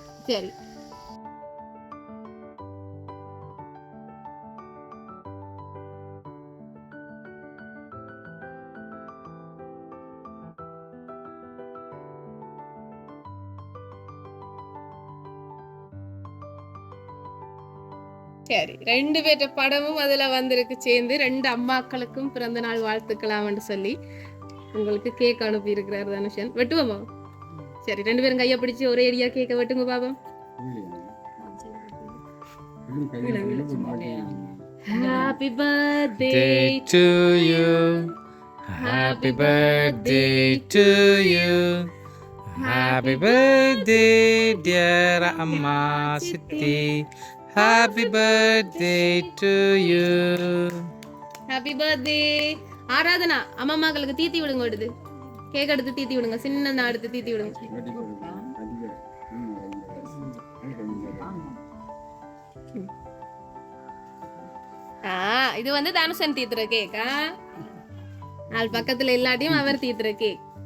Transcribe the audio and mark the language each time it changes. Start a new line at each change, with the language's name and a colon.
Tamil: சரி சரி 2 பேர்ட்ட படமும் அதுல வந்திருக்கு சேர்ந்து. 2 அம்மாக்களுக்கும் பிறந்த நாள் வாழ்த்துக்கலாம்னு சொல்லி உங்களுக்கு கேக் அனுப்பி இருக்கிறார் தனுஷன். வெட்டுவோமா? சரி 2 பேரும் கையை பிடிச்சி ஒரே ஏரியா கேக்க வெட்டுங்க பாப்போம்.
English: Happy birthday to you, happy birthday to you, happy birthday dear Amma Siti, happy birthday to you, happy birthday.
Tamil: Aradhana அம்மா மகளுக்கு தீத்தி விடுங்க, விடுது கேக் எடுத்து தீத்தி விடுங்க, சின்ன எடுத்து தீத்தி விடுங்க. இது வந்து தனுஷன் தீத்துற கேக்கா, நாள் பக்கத்துல எல்லாத்தையும் அவர் தீத்துற கேக்.